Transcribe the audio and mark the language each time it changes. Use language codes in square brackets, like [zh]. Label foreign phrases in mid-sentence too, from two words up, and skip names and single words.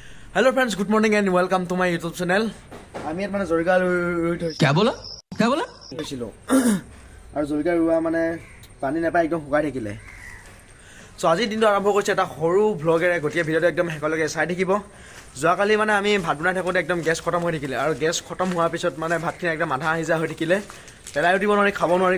[en] Hello friends, good morning and welcome to my YouTube channel. [as] আমি ইয়াত মানে জলকীয়া ৰুই থৈছোঁ। [hi] क्या बोला [as] থৈছিলোঁ আৰু জলকীয়া ৰুৱা মানে পানী নাপায়, একদম শুকাই থাকিলে। চ' আজিৰ দিনটো আৰম্ভ কৰিছে এটা সৰু ভ্লগেৰে। গতিকে ভিডিঅ'টো একদম শেষলৈকে চাই থাকিব। যোৱাকালি মানে আমি ভাত বনাই থাকোঁতে একদম গেছ খতম হৈ থাকিলে, আৰু গেছ খতম হোৱাৰ পিছত মানে ভাতখিনি একদম আধা সিজা হৈ থাকিলে, পেলাই দিব নোৱাৰি, খাব নোৱাৰি।